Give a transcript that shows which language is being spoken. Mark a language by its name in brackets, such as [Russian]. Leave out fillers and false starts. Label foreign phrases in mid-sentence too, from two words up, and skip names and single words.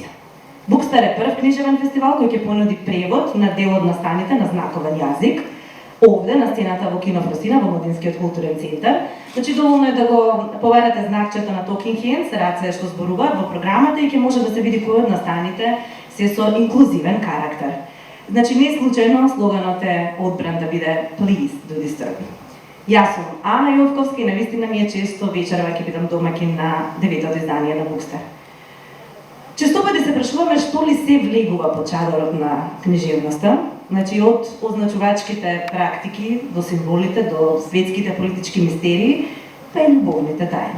[Macedonian] Букстар е прв книжевен фестивал кој ќе понуди превод на дел од настаните на знаковен јазик, овде на сцената во Кино Фросина во Младинскиот културен центар. Значи доволно е да го поверате знакчето на Talking Hands, раце што зборуваат во програмата и ќе може да се види кој од настаните се со инклузивен карактер. Значи не случајно слоганот е одбран да биде [English] Please do disturb. [Macedonian] Јас сум Ана Јовковска и навистина ми е често вечерва ќе бидам домаќин на 9-то издание на Букстар. Често пати се прашуваме што ли се влегува под чадорот на книжевноста, значи од означувачките практики до символите, до светските политички мистерии, па и љубовните тајни.